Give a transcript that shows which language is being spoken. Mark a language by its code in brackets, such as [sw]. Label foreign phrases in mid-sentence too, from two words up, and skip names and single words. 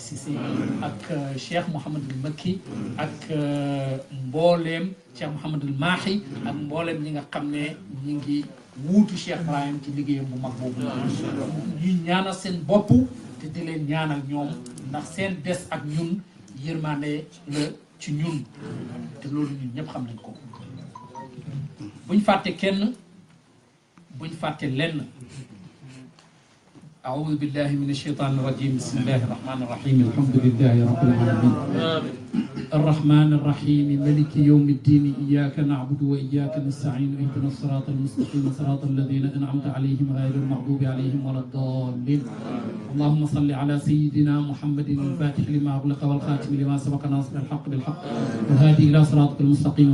[wo] Cissé ak Cheikh Mouhamadul Makki ak mbooleem Cheikh Mouhamadul Mahi ak mbooleem ñi nga xam ne ñi ngi wuutu Cheikh Ibrahim ci liggéeyam bu mag boobu ñuy ñaanal seen bopp te di leen ñaanal ñoom ndax seen des ak ñun yërmande la ci ñun te loolu ñun ñëpp xam nañ ko buñ fàtte kenn buñ fàtte lenn [ar] أعوذ بالله من الشيطان الرجيم بسم الله الرحمن الرحيم الحمد لله رب العالمين الرحمن الرحيم ملك يوم الدين إياك نعبد وإياك نستعين اهدنا الصراط المستقيم صراط الذين أنعمت عليهم غير المغضوب عليهم ولا الضالين اللهم صل على سيدنا محمد الفاتح لما أغلق والخاتم لما سبق ناصر الحق بالحق والهادي إلى صراطك المستقيم